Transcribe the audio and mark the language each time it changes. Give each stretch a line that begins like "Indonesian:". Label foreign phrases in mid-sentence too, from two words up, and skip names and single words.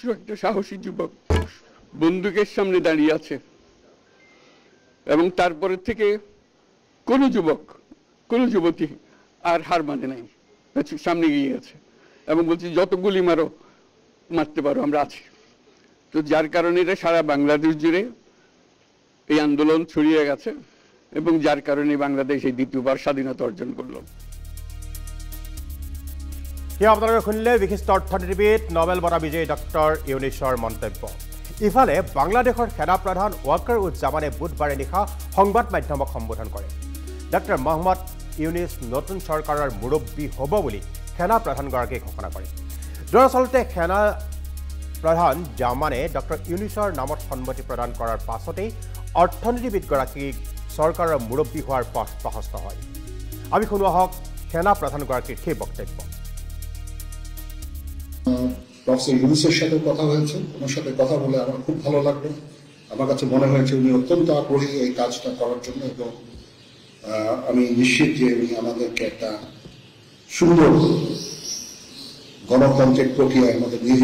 Bangla: একটা সাহসী যুবক বন্দুকের সামনে দাঁড়িয়ে আছে এবং তারপরে থেকে কোন যুবক কোন যুবতী আর হার মানে নাই সামনে গিয়ে আছে এবং বলছি যত গুলি মারো মারতে পারো আমরা আছি তো যার কারণে এটা সারা বাংলাদেশ জুড়ে এই আন্দোলন ছড়িয়ে গেছে এবং যার কারণে বাংলাদেশ এই দ্বিতীয়বার স্বাধীনতা অর্জন করলো
Assamese: আপোনালোকে শুনিলে বিশিষ্ট অৰ্থনীতিবিদ নোবেল বঁটা বিজয়ী ডক্টৰ ইউনিছৰ মন্তব্য ইফালে বাংলাদেশৰ সেনা প্ৰধান ৱাকাৰ উজ্জামানে বুধবাৰে নিশা সংবাদ মাধ্যমক সম্বোধন কৰে ডক্টৰ মহম্মদ ইউনিছ নতুন চৰকাৰৰ মুৰব্বী হ'ব বুলি সেনা প্ৰধানগৰাকীয়ে ঘোষণা কৰে দৰাচলতে সেনা প্ৰধান জামানে ডক্টৰ ইউনিছৰ নামত সন্মতি প্ৰদান কৰাৰ পাছতেই অৰ্থনীতিবিদগৰাকীক চৰকাৰৰ মুৰব্বী হোৱাৰ পথ প্ৰশস্ত হয় আমি শুনো আহক সেনা প্ৰধানগৰাকীৰ সেই বক্তব্য
Bangla: প্রফেসর ইউনিসের সাথে কথা হয়েছে ওনার সাথে কথা বলে আমার খুব ভালো লাগলো আমার কাছে মনে হয়েছে উনি অত্যন্ত আগ্রহী এই কাজটা করার জন্য এবং আমি নিশ্চিত যে উনি আমাদেরকে একটা সুন্দর গণতান্ত্রিক প্রক্রিয়ায় আমাদের নিয়ে